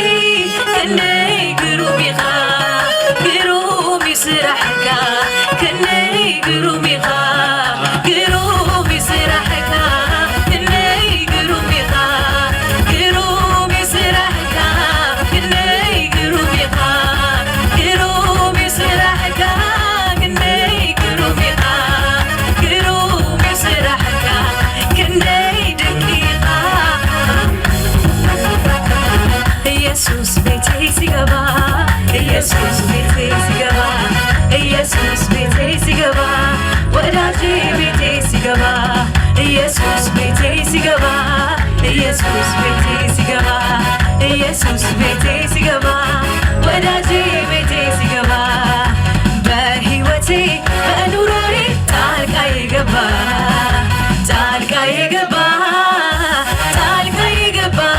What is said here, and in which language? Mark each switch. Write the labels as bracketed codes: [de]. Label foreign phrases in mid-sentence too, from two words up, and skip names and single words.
[ti] ከነይ ግሩሚኻ ግሩም ስራሕካ ከነይ ግሩሚኻ ግሩም ስራሕካ ከነይ ግሩሚኻ ግሩም ስራሕካ ከነይ ግሩሚኻ ግሩም ስራሕካ [am] ኢየሱስ ቤቴ ሲገባ ኢየሱስ ቤቴ ሲገባ ኢየሱስ ቤቴ ሲገባ ወዳጄ ቤቴ ሲገባ ኢየሱስ ቤቴ ሲገባ ኢየሱስ ቤቴ ሲገባ ኢየሱስ ቤቴ ሲገባ ወዳጄ ቤቴ ሲገባ በሕይወቴ በኑሮዬ ጣልቃ የገባ ጣልቃ የገባ ጣልቃ የገባ